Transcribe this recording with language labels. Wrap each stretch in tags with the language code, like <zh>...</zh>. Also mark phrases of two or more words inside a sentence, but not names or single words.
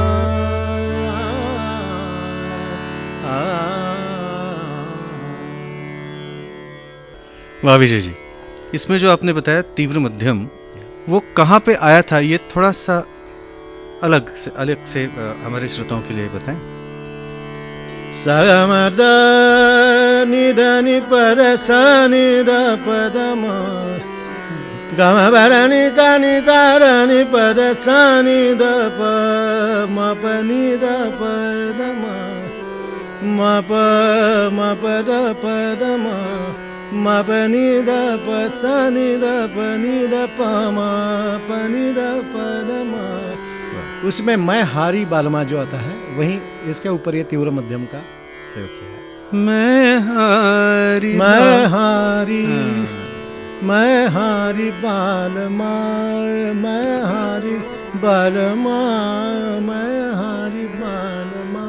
<hi>वाह विजय जी, इसमें जो आपने बताया तीव्र मध्यम, वो कहाँ पे आया था, ये थोड़ा सा अलग से हमारे श्रोताओं के लिए बताएं। सगमद निधनि पद सनि द पद म गम भरनि सनि सरनि पद सनि द प म प नि द पद म प द पद म प नि द प सनि द प नि द प म प नि द पद म। उसमें मैं हारी बालमा जो आता है, वहीं इसके ऊपर ये तीव्र मध्यम का प्रयोग किया है। मैं हारी बालमा मैं हारी बालमा मैं हारी बालमा।</hi>